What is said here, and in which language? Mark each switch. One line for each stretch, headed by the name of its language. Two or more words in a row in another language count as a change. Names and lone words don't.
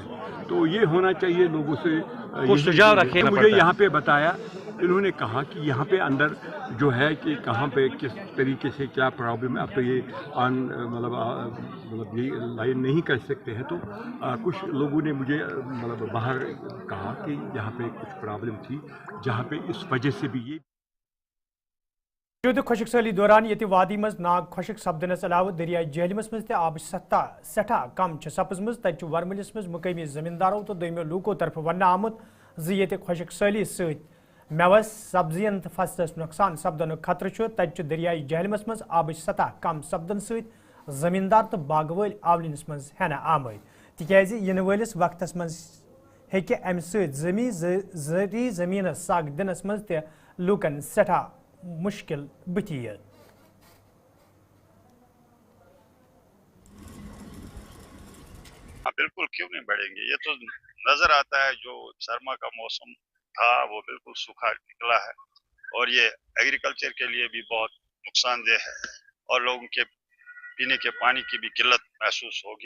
Urdu: تو یہ ہونا چاہیے لوگوں سے. مجھے یہاں پہ بتایا، انہوں نے کہا کہ یہاں پہ اندر جو ہے کہ کہاں پہ کس طریقے سے کیا پرابلم ہے. اب تو یہ مطلب یہ لائن نہیں کر سکتے ہیں، تو کچھ لوگوں نے مجھے مطلب باہر کہا کہ یہاں پہ کچھ پرابلم تھی جہاں پہ اس وجہ سے بھی یہ
Kashmiri: موجودہ خشک سالی دوران یہ وادی مز ناگ خشک سپدنس علاوہ دریائے جہلمس مز آبچ سطح سٹھا کم سپزمز تتہ ورملس مز مقامی زمینداروں تو دویمو لوکو طرف ونہ آمت زی خشک سالی ست میوس سبزین تو فصلس نقصان سپدن خطرہ تتہ دریائے جہلمس مز آبچ سطح کم سپدن ست زمیندار تو باغ ول آولنس مز ہینہ آمد تکیاز ین ولس وقتس مز ہیکہ امہ ست زرعی زمینس سگ دنس مز تہ لوکن سٹھا مشکل بتھی ہے.
Urdu: بالکل کیوں نہیں بڑھیں گے، یہ تو نظر آتا ہے جو سرما کا موسم تھا وہ بالکل سوکھا نکلا ہے، اور یہ ایگریکلچر کے لیے بھی بہت نقصان دہ ہے، اور لوگوں کے پینے کے پانی کی بھی قلت محسوس ہوگی.